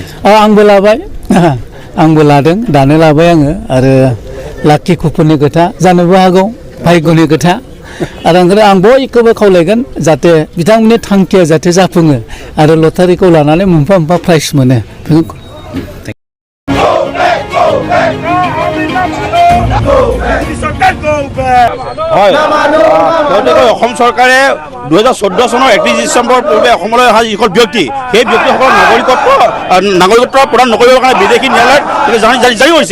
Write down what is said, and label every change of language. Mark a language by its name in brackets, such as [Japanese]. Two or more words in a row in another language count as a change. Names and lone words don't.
[Bodo] आंबो लाबाय आंबो लादों दानो लाबाय आङो आरो लाखि खुफुरनि खोथा जानोबो हागौ भाग्यनि खोथा आरो ओंखायनो आं बयखौबो खावलायगोन जाहाथे बिथांमोननि थांखिया जाहाथे जाफुङो आरो लटारिखौ लानानै मोनफा मोनफा प्राइज मोनो। [Assamese] হয় তেওঁলোকে অসম চৰকাৰে 2014 চনৰ 31 ডিচেম্বৰ পূৰ্বে অসমলৈ অহা যিসকল ব্যক্তি সেই ব্যক্তিসকলৰ নাগৰিকত্ব প্ৰদান নকৰিবৰ কাৰণে বিদেশী ন্যায়ালয়ত জাৰি কৰিছে।